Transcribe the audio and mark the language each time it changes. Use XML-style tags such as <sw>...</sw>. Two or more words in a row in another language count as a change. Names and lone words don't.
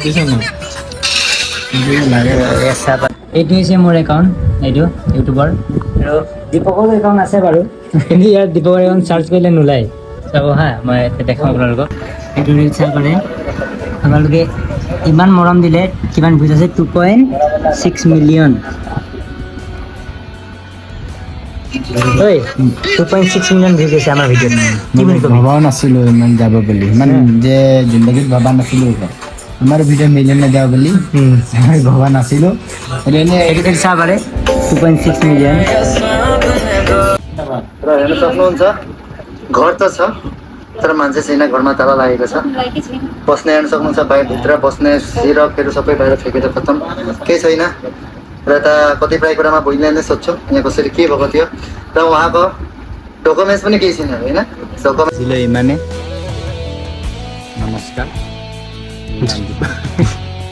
<as>এইটো হৈছে মোৰ একাউণ্ট এইটো ইউটিউবৰ আৰু দীপকৰ একাউণ্ট আছে বাৰু কিন্তু ইয়াত দীপকৰ একাউণ্ট চাৰ্চ কৰিলে নোলায় চাব হা মই এতিয়া দেখাম আপোনালোকক এইটো ৰিল চাব পাৰে আপোনালোকে ইমান মৰম দিলে কিমান ভিউজ আছে 2.6 মিলিয়ন 2.6 মিলিয়ন ভিউজ আছে আমাৰ ভিডিঅ'ত কি বুলি ক'বি ভবাও নাছিলো ইমান যাব বুলি ইমান যে জিন্দগীত ভবা নাছিলো আমাৰ</as> <en>video million</en> <as>যাব বুলি মই ভবা নাছিলো এনে এইটো চাব পাৰে 2.6 मिलियन</as> <ne>र हेर्न सक्नुहुन्छ घर त छ तर मान्छे छैन घरमा ताला लागेको छ बस्ने हेर्न सक्नुहुन्छ बाहिरभित्र बस्ने सिरकहरू सबै बाहिर फ्याँकेर खत्तम केही छैन र यता कतिपय कुरामा भोलिलाई नै सोध्छु यहाँ कसरी के भएको थियो र उहाँको डकुमेन्ट्स पनि केही छैन होइन डकुमेन्ट्स इमाने नमस्कार</ne>